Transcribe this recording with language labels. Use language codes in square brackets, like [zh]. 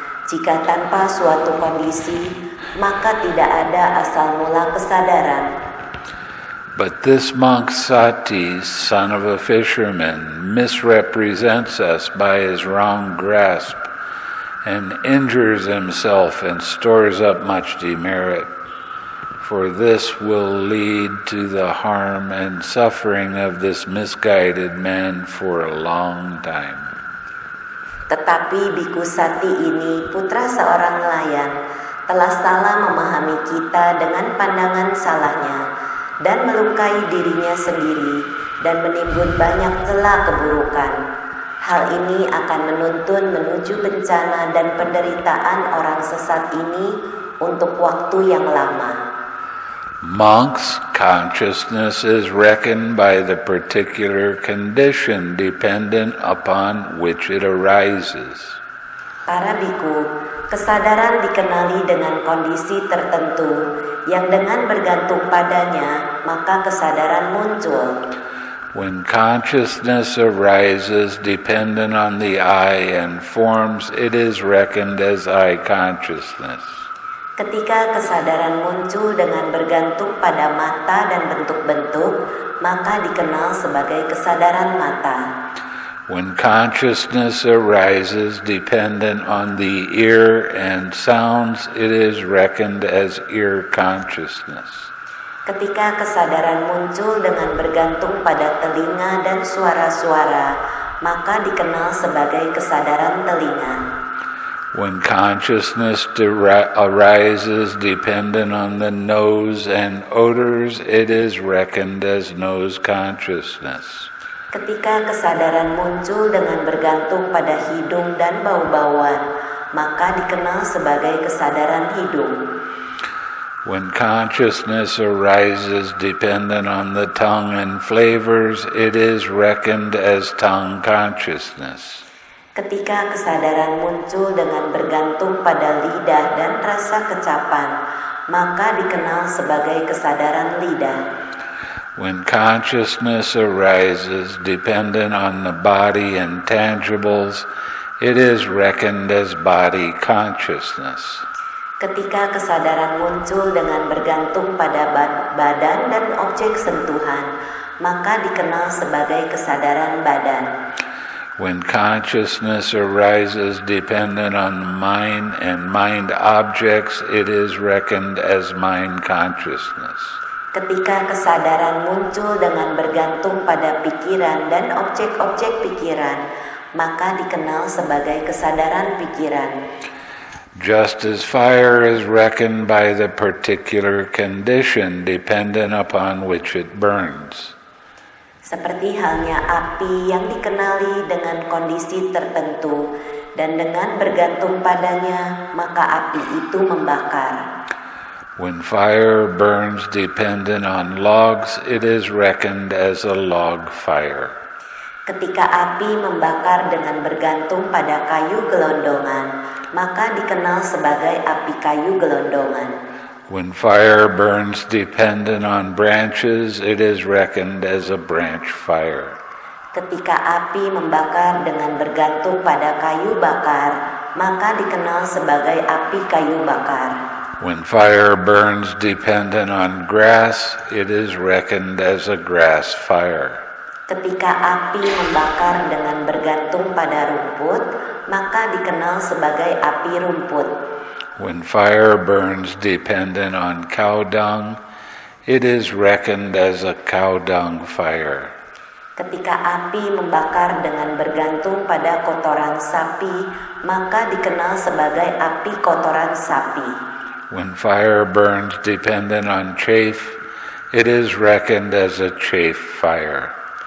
[id] Jika tanpa suatu kondisi, maka tidak ada asal mula kesadaran. [en] But this monk Sati, son of a fisherman, misrepresents us by his wrong grasp and injures himself and stores up much demerit, for this will lead to the harm and suffering of this misguided man for a long time. [id] Tetapi biku Sati ini, putra seorang nelayan, telah salah memahami kita dengan pandangan salahnya dan melukai dirinya sendiri dan menimbun banyak celah keburukan. Hal ini akan menuntun menuju bencana dan penderitaan orang sesat ini untuk waktu yang lama. [en] Monks' consciousness is reckoned by the particular condition dependent upon which it arises. [id] Para biku, kesadaran dikenali dengan kondisi tertentu yang dengan bergantung padanya, maka kesadaran muncul. [en] When consciousness arises dependent on the I and forms, it is reckoned as I consciousness. [id] Ketika kesadaran muncul dengan bergantung pada mata dan bentuk-bentuk, maka dikenal sebagai kesadaran mata. [en] When consciousness arises dependent on the ear and sounds, it is reckoned as ear consciousness. [id] Ketika kesadaran muncul dengan bergantung pada telinga dan suara-suara, maka dikenal sebagai kesadaran telinga. [en] When consciousness arises dependent on the nose and odors, it is reckoned as nose consciousness. [id] Ketika kesadaran muncul dengan bergantung pada hidung dan bau-bauan, maka dikenal sebagai kesadaran hidung. [en] When consciousness arises dependent on the tongue and flavors, it is reckoned as tongue consciousness. [id] Ketika kesadaran muncul dengan bergantung pada lidah dan rasa kecapan, maka dikenal sebagai kesadaran lidah. [en] When consciousness arises dependent on the body and tangibles, it is reckoned as body consciousness. [id] Ketika kesadaran muncul dengan bergantung pada badan dan objek sentuhan, maka dikenal sebagai kesadaran badan. [en] When consciousness arises dependent on the mind and mind objects, it is reckoned as mind consciousness. [id] Ketika kesadaran muncul dengan bergantung pada pikiran dan objek-objek pikiran, maka dikenal sebagai kesadaran pikiran. [en] Just as fire is reckoned by the particular condition dependent upon which it burns. [id] Seperti halnya api yang dikenali dengan kondisi tertentu dan dengan bergantung padanya, maka api itu membakar. [en] When fire burns dependent on logs, it is reckoned as a log fire. [id] Ketika api membakar dengan bergantung pada kayu gelondongan, maka dikenal sebagai api kayu gelondongan. [en] When fire burns dependent on branches, it is reckoned as a branch fire. [id] Ketika api membakar dengan bergantung pada kayu bakar, maka dikenal sebagai api kayu bakar. [en] When fire burns dependent on grass, it is reckoned as a grass fire. [id] Ketika api membakar dengan bergantung pada rumput, maka dikenal sebagai api rumput. [en] When fire burns dependent on cow dung, it is reckoned as a cow dung fire. [id] Ketika api membakar dengan bergantung pada kotoran sapi, maka dikenal sebagai api kotoran sapi. [en] When fire burns dependent on chaff, it is reckoned as a chaff fire.